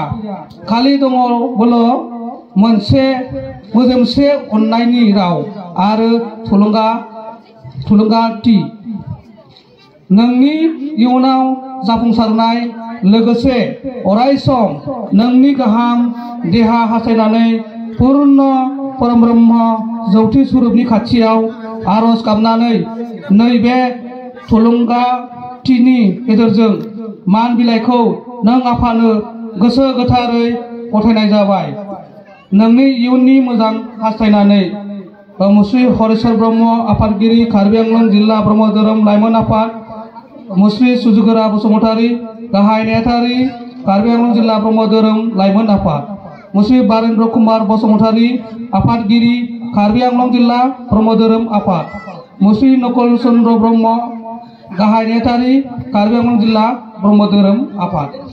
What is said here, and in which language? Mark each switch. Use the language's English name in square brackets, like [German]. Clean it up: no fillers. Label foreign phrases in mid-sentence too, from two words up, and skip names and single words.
[Bodo] खालि दङबोल' मोजोमसे अननायनि राव आरो थुलुंगाथि। नोंनि इयुनाव जाफुंसारनाय लोगोसे अरायसम नोंनि गाहाम देहा हास्थायनानै पूर्ण परब्रह्म ज्योति स्वरूपनि खाथियाव आरज गाबनानै नैबे थुलुंगाथिनि गेजेरजों मान बिलाइखौ नों आफानो गोसो गोथारै गथायनाय जाबाय। नोंनि इयुननि मोजां हास्थायनानै मुश्री हरेश्वर ब्रह्म आफादगिरि कार्बि आंलं जिल्ला ब्रह्म धोरोम लाइमोन आफाद मुश्री सुजुगोरा बसुमतारी गाहाय नेहाथारि कार्बि आंलं जिल्ला ब्रह्म धोरोम लाइमोन आफाद मुश्री बारेन्द्र कुमार बसुमतारी आफादगिरि कार्बि आंलं जिल्ला ब्रह्म धोरोम आफाद मुश्री नकल चन्द्र ब्रह्म गाहाय नेहाथारि कार्बि आंलं जिल्ला ब्रह्म धोरोम आफाद।